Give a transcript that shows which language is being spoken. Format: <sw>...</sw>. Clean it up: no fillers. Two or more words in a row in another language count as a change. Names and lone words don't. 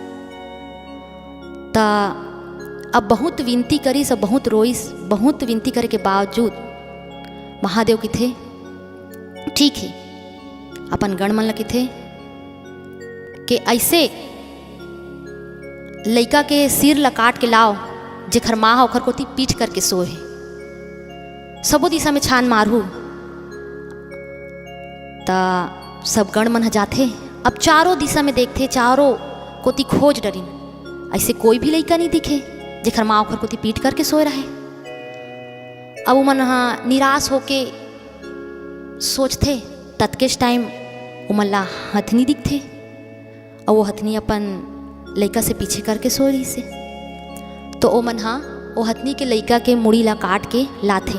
<hne>ता अब बहुत विनती करी, सब बहुत रोईस, बहुत विनती करे के बावजूद महादेव की थे ठीक है। अपन गण मन लगे थे कि ऐसे लड़का के सिर ला काट के लाओ, जेखर माँ ओखर कोती पीठ करके सोए, सबो दिशा में छान मारू। ता सब गण मन जाते, अब चारों दिशा में देखते, चारों कोती खोज डरिन, ऐसे कोई भी लड़का नहीं दिखे जेखर माँ ओखर कोती पीठ करके सोए रहे। अब वो मन हाँ निराश होके सोचते, तत्केश टाइम उमन ला हथनी दिखते और वो हथनी अपन लड़का से पीछे करके सो रही से। तो ओ मन हाँ वो हथनी के लड़का के मुड़ी ला काट के लाथे।</hne>